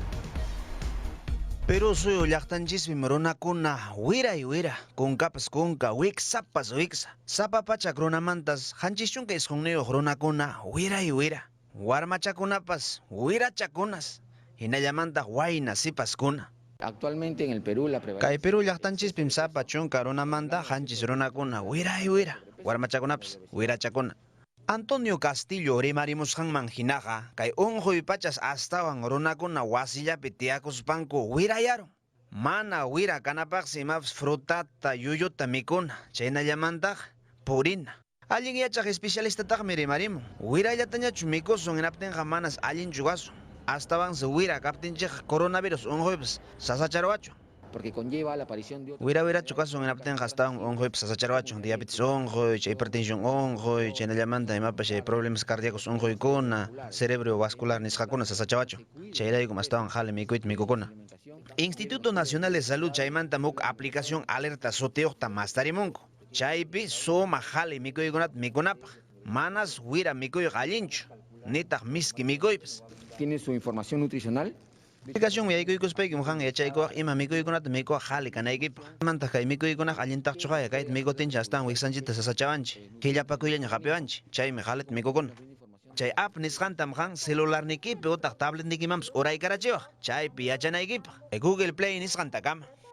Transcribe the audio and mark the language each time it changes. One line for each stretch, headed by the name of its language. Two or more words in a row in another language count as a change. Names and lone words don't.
Quechua: Pero suyo llaqtanchispi runakuna wira kunkapas kunka wiksapas wiksa sapa pachak runamantas qanchis chunka isqunniyuq runakuna wira warmachakunapas wirachakunas hinallamantaq wayna sipaskuna.
Spanish: Actualmente en el Perú la prevalencia.
Quechua: Kay Perú llaqtanchispim sapa chunka runamanta qanchis runakuna wira warmachakunapas wirachakuna. Antonio Castillo rimarimusqanman hinaqa kay unquy pachas astawan runakuna wasillapi tiyakuspanku wirayaron. Mana wira kanapaqsi imapas frutata yuyuta mikuna chaynallamantaq purina. Allin yachaq especialistataqmi rimarimun. Wirallatañachu mikusun hinaptinqa manas allinchu kasun. Astawansi wira kaptinchik coronavirus unquypas sasacharwachu.
Spanish: Porque conlleva la aparición de
Quechua: Wirachu kasun hinaptinqa astawan unquypas sasacharwachu. Diabetes unquy, hipertensión unquy, chaynallamanta imapas
Spanish: problemas cardíacos
Quechua: unquykuna, cerebrovascular nisqakuna sasachawachu. Chayraykum astawan hali mikuyta mikukuna. Instituto Nacional de Salud chaymanta muk aplicación alerta sutiuqta mastarimunku. Chaypi suma hali mikuykunata mikunapaq. Manas wira mikuyuq allinchu. Nitaq miski mikuypas.
Spanish: tiene su información nutricional.
Quechua: Aplicación yaykuykuspayki mujan yachaykuwaq ima mikuykunata mikuwaq hali kanaykipaq. Manta kay mikuykunaq allintaqchuqa kayta mikutinchi astawan wiksanchita sasachawanchi. Killapakullaña hapiwanchi. Chaymi halita mikukuna. Chay app nisqanta mujan celularnikipi utaq tabletnikimanpas uraykarachiwaq. Chaypi yachanaykipaq. Google Play nisqanta kama.